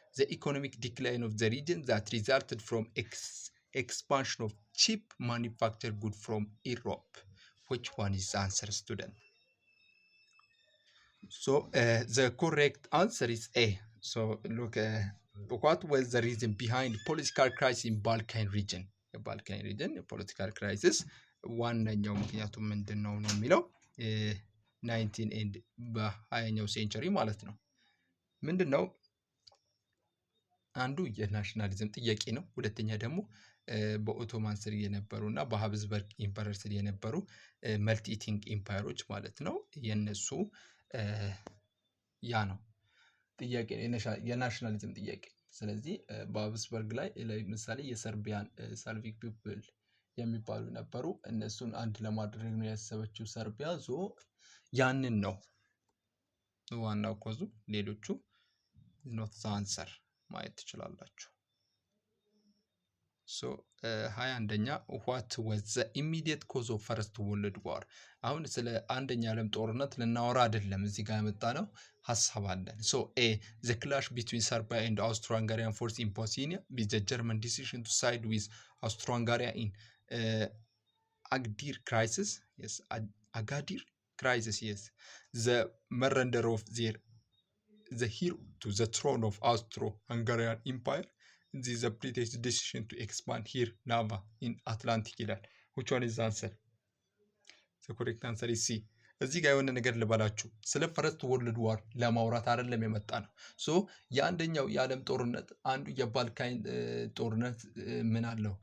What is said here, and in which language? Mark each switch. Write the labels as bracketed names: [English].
[English] The economic decline of the region that resulted from expansion of cheap manufactured goods from Europe. Which one is the answer, student? So the correct answer is A. So look, what was the reason behind political crisis in Balkan region? The Balkan region, the political crisis. [Amharic] ዋነኛው ምክንያቱ ምንድን ነው ነው የሚለው 19 ኤንድ በ20ኛው ሴንቸሪ ማለት ነው። ምንድን ነው? አንዱ የናሽናሊዝም ጥያቄ ነው። ሁለተኛ ደግሞ በኦቶማን ስር የነበሩ እና በሀብስበርግ ኢምፐረር ስር የነበሩ መልቲኢቲንግ ኢምፓየሮች ማለት ነው። የነሱ ያ ነው ጥያቄ፣ የናሽናሊዝም ጥያቄ። ስለዚህ በሀብስበርግ ላይ ለምሳሌ የሰርቢያን ሳልቪክ ፒፕል የሚባሉ ነበሩ። እነሱን አንድ ለማድረግ ነው ያሰበችው ሰርቢያ። ዞ ያንን ነው ዋናው ኮዙ። ሌሎቹ ኖት ዘ አንሰር ማየት ትችላላችሁ። ሶ 21ኛ [English] what was the immediate cause of first world war? [Amharic] አሁን ስለ አንደኛ ዓለም ጦርነት ልናወራ አይደለም እዚህ ጋር የመጣ ነው፣ ሀሳብ አለን። ሶ A. [English] the clash between Serbia and Austro-Hungarian force in Bosnia, with the German decision to side with Austro-Hungaria in Agadir crisis. Yes, Agadir crisis. Yes, the surrender of the heir to the throne of Austro-Hungarian Empire. This is the British decision to expand here Nava in Atlantic [Amharic] ይላል። [English] which one is the answer? The correct answer is C. [Amharic] እዚህ ጋር የሆነ ነገር ልበላችሁ፣ ስለ ፈርስት ወርልድ ዋር ለማውራት አይደለም የመጣ ነው። ሶ የአንደኛው የዓለም ጦርነት አንዱ የባልካን ጦርነት ምን አለው?